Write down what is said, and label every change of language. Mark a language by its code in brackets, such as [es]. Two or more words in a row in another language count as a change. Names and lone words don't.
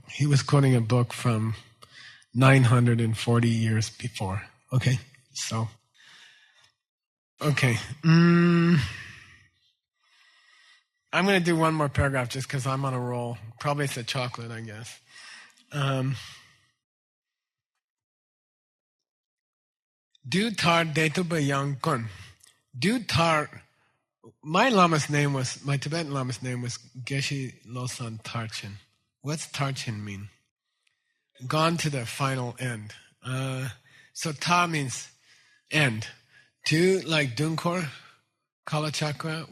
[en] He was quoting a book from 940 years before. Okay, so. Okay. I'm going to do one more paragraph just because I'm on a roll. Probably it's the chocolate, I guess. [bo] Du tar detuba yang kun. Du tar. [en] My Tibetan Lama's name was Geshe Losang Tarchen. What's Tarchen mean? Gone to the final end. So Ta means end. Du, like Dunkor, Kalachakra.